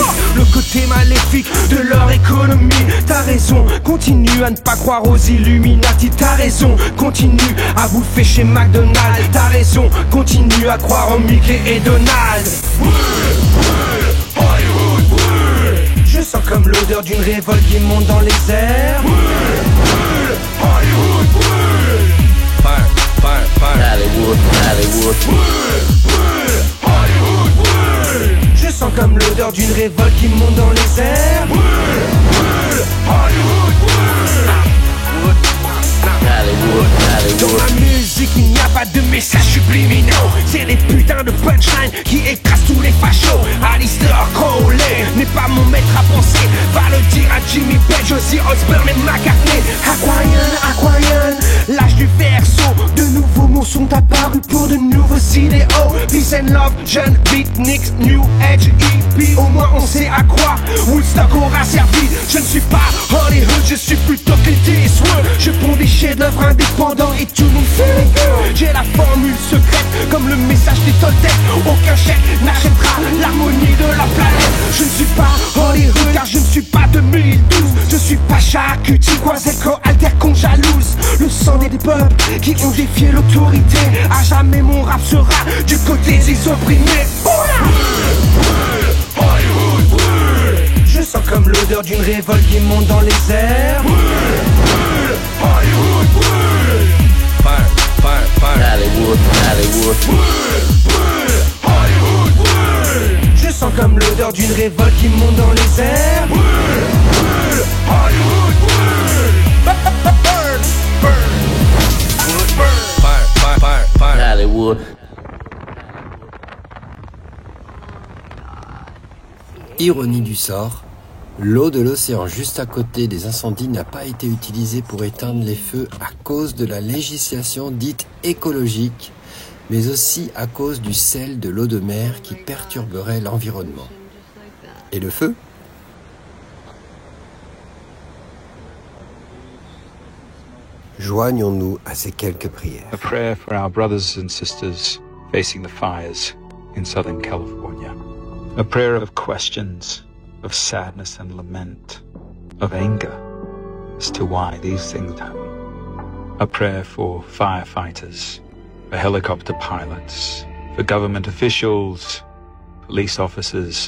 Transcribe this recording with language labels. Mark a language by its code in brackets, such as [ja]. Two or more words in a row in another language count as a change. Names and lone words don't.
[fr] Le côté maléfique de leur économie. T'as raison, continue à ne pas croire aux Illuminati. T'as raison, continue à bouffer chez McDonald's. T'as raison, continue à croire en Mickey et Donald. Je sens comme l'odeur d'une révolte qui monte dans les airs. [en] Fire, fire, fire. Hollywood, Hollywood. [fr] Je sens comme l'odeur d'une révolte qui monte dans les airs. Dans ma musique il n'y a pas de messages subliminaux. C'est les putains de punchlines qui écrasent tous les fachos. Alistair Crowley n'est pas mon maître à penser. Va le dire à Jimmy Page, Ozzy Osbourne et McCartney. Aquarian, l'âge du verso. De nouveaux mots sont apparus pour de nouveaux idéaux. [en] Peace and love, [fr] jeune beatniks, [en] new age hippie. [fr] Au moins on sait à quoi Woodstock aura servi. Je ne suis pas Hollywood, je suis plutôt Clint Eastwood. Je prends des chefs-d'œuvre indépendants et tout nous fait good. J'ai la formule secrète comme le message des Toltecs. Aucun chèque n'achètera l'harmonie de la planète. Je ne suis pas Hollywood car je ne suis pas 2012. Je suis pas Chacuti, Quaseco, Alter qu'on jalouse. Le sang des peuples qui ont défié l'autorité. À jamais mon rap sera du côté des opprimés. Je sens comme l'odeur d'une révolte qui monte dans les airs. [en] Fire, fire, fire. Hollywood, Hollywood. [fr] Je sens comme l'odeur d'une révolte qui monte dans les airs. [en] Fire, fire, fire, fire. Hollywood. [fr] Ironie du sort, l'eau de l'océan juste à côté des incendies n'a pas été utilisée pour éteindre les feux à cause de la législation dite écologique, mais aussi à cause du sel de l'eau de mer qui perturberait l'environnement. Et le feu ? Joignons-nous à ces quelques prières. [en] A prayer for our brothers and sisters facing the fires in Southern California. A prayer of questions, of sadness and lament, of anger as to why these things happen. A prayer for firefighters, for helicopter pilots, for government officials, police officers.